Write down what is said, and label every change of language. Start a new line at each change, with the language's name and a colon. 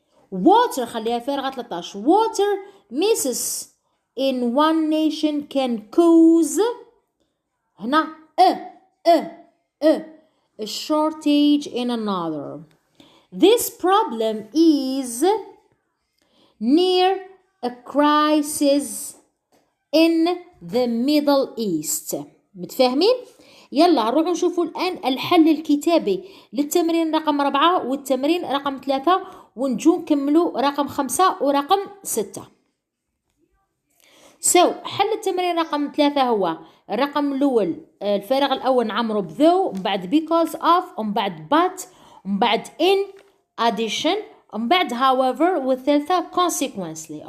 Arabic: water خليها فارغة 13.
English: water misses in one nation can cause هنا a shortage in another. this problem is near a crisis in the Middle East.
Arabic: متفاهمين؟ يلا نروح نشوفوا الآن الحل الكتابي للتمرين رقم 4 والتمرين رقم 3 ونجو نكملوا رقم 5 ورقم 6. حل التمرين رقم 3 هو الرقم الأول الفارغ الأول نعمره بذو ومن بعد because of ومن بعد but ومن بعد in addition ومن بعد however والثالثة consequently.